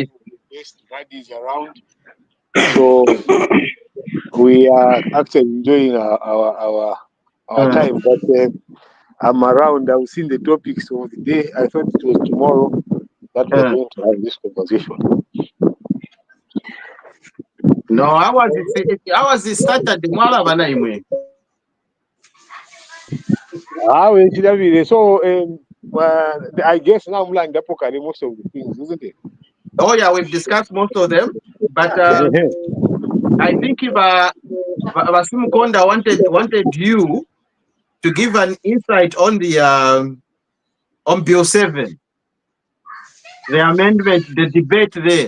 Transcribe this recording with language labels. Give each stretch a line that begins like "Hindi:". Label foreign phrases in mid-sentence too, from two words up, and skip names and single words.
English: of the best buddies around. So we are actually enjoying our Uh, time. But I'm around. I've seen the topics of the day. I thought it was tomorrow that we're uh. going to have this conversation. No, how was it started?
Bemba: Mwala bana imwe.
English: So I guess now I'm like most of the things, isn't it? Oh yeah, we've discussed most of them, but I think if Basim Konda wanted you to give an insight on Bill 7, the amendment, the debate there.